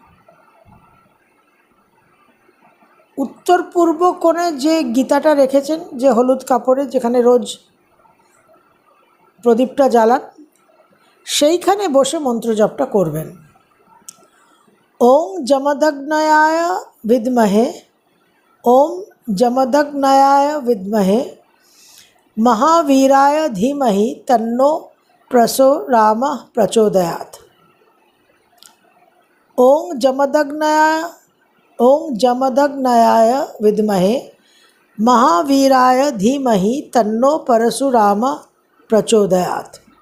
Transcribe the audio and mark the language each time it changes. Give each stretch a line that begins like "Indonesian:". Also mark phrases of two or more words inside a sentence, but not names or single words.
Bangla: উত্তর পূর্ব কোণে যে গীতাটা রেখেছেন, যে হলুদ কাপড়ে, যেখানে রোজ প্রদীপটা জ্বালান, সেইখানে বসে মন্ত্র জপটা করবেন।
Sanskrit: ওং যমদগ্নয়ায় বিদ্মহে, ওম যমদগ্নয়ায় বিদ্মহে, महावीराय धीमहि तन्नो परशुरामः प्रचोदयात्। ओं जमदग्नयाय विद्महे, महावीराय धीमहि तन्नो परशुरामः प्रचोदयात्।